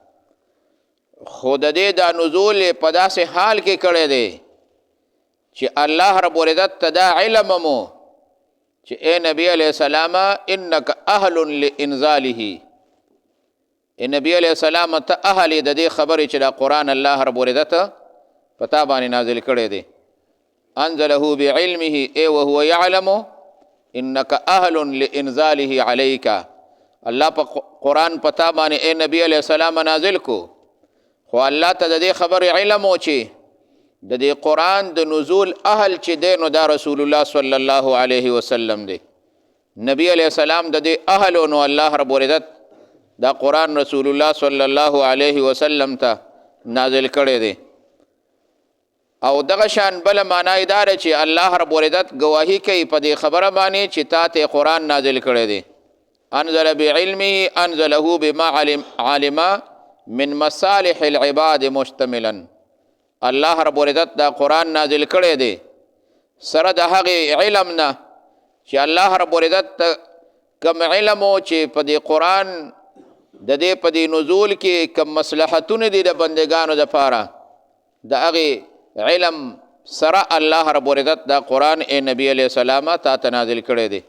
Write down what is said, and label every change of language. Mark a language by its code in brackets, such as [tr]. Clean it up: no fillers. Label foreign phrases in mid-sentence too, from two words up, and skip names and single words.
[ps] خود دې دا نزول په داسې حال کې کړی دی چې [ar] الله رب العزت [ps] ته دا علم مو چې اے نبی [ar] علیہ السلام انک اهل لانزاله، [ps] اے نبی [ar] علیہ السلام [ps] ته اهل د دې خبرې چې دا قرآن [ar] الله رب العزت [ps] پتا باندې نازل کړی دی. [ar] انزله بعلمه اے وهو يعلم انک اهل لانزاله علیک، [ps] الله په قرآن پتا باندې اے نبی [ar] علیہ السلام [ps] نازل کو، خو الله ته د دې خبرې علم و چې د دې قرآن د نزول اهل چې دی نو دا رسول الله [ar] صلی الله علیه وسلم [ps] دی. نبی [ar] علیہ السلام [ps] د دې اهل نو [ar] الله رب العزت [ps] دا قرآن رسول الله [ar] صلی الله علیه وسلم [ps] ته نازل کړی دی. او دغه شان بل معنی دار چې [ar] الله رب العزت [ps] گواهی کوي په دې خبره باندې چې تا ته قرآن نازل کړی دی. [ar] انزل بعلمه انزله بما علم من مصالح العباد مشتملا، الله رب العزت [ps] دا قرآن نازل کړی دی سره د هغې علم نه چې [ar] الله رب العزت [ps] کم علم و چې په دې قرآن د دې په دې نزول کې کم مصلحتونه دي د بندگانو دپاره، د هغې علم سره [ar] الله رب العزت [ps] دا قرآن اے نبی [ar] علیہ السلام [ps] تا ته نازل کړی دی.